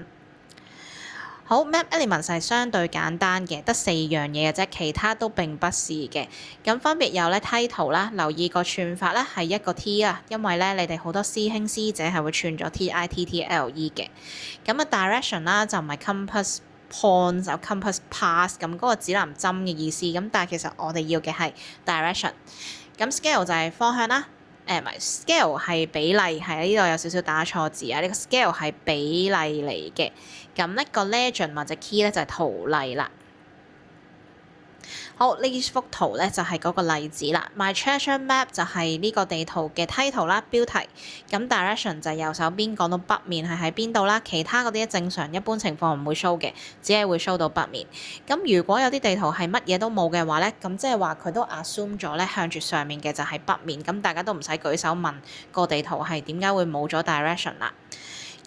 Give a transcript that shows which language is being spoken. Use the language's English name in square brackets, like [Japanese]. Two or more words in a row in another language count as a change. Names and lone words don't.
[Cantonese] 好 [English] Map Elements [Cantonese] 係相對簡單嘅，得4樣嘢嘅啫，其他都並不是嘅。咁分別有咧 title 啦，留意個串法咧係一個 T 啊，因為咧你哋好多師兄師姐係會串咗 TITTLE 嘅。咁啊 direction 啦就唔係 [English] compass point [Cantonese] 就 [English] compass pass [Cantonese] 咁嗰個指南針嘅意思。咁但係其實我哋要嘅係 direction。咁 scale 就係方向啦。唔係 scale 係比例，係呢度有少少打錯字啊！呢個 scale 係比例嚟嘅，咁呢個 legend 或者 key 咧就係圖例啦。好，呢幅圖咧就係嗰個例子啦。 [English] My treasure map [Cantonese] 就係呢個地圖嘅 title 啦，標題。咁 direction 就係右手邊講到北面係喺邊度啦。其他嗰啲正常一般情況唔會 show 嘅，只係會 show 到北面。咁如果有啲地圖係乜嘢都冇嘅話咧，咁即係話佢都 assume 咗咧向住上面嘅就係北面。咁大家都唔使舉手問個地圖係點解會冇咗 direction 啦。